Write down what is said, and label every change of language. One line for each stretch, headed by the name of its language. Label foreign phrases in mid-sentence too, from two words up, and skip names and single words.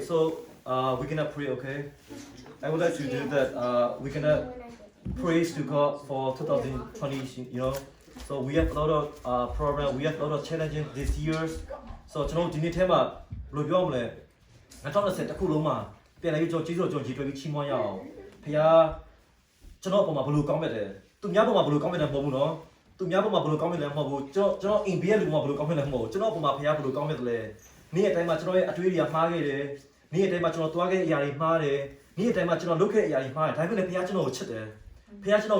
English: So we're gonna pray. Okay. I would like to do that. We're gonna praise to God for 2020. You know. So we have a lot of program. We have a lot of challenges this year.
Burmese: So ကျွန်တော်ဒီနေ့ထဲမှာဘယ်လိုပြောမလဲ2020တစ်ခုလုံးမှာပြန်လာပြီးကျွန်တော်ကြီးစိုးကျွန်တော်ကြီးတွေ့ပြီးချီးမွမ်းရအောင်ဖခင်ကျွန်တော်အပေါ်မှာဘယ်လိုကောင်းမြတ်တယ်သူများပေါ်မှာဘယ်လိုကောင်းမြတ်တယ်မဟုတ်ဘူးနော်သူများပေါ်မှာဘယ်လိုကောင်းမြတ်တယ်မဟုတ်ဘူးကျွန်တော်အိမ်ဘေးလူပေါ်မှာဘယ်လိုကောင်းမြတ်တယ်မဟုတ် ဘူးကျွန်တော်အပေါ်မှာဖခင်ဘယ်လိုကောင်းမြတ်တယ်လဲနေ့ရက်တိုင်းမှာကျွန်တော်ရဲ့အတွေးတွေကမှားခဲ့တယ်နေ့ရက်တိုင်းမှာကျွန်တော်သွားခဲ့တဲ့အရာတွေမှားတယ်နေ့ရက်တိုင်းမှာကျွန်တော်လုပ်ခဲ့တဲ့အရာတွေမှားတယ်ဒါပေမဲ့ဖခင်ကျွန်တော်ကိုချစ်တယ်ဖခင်ကျွန်တော်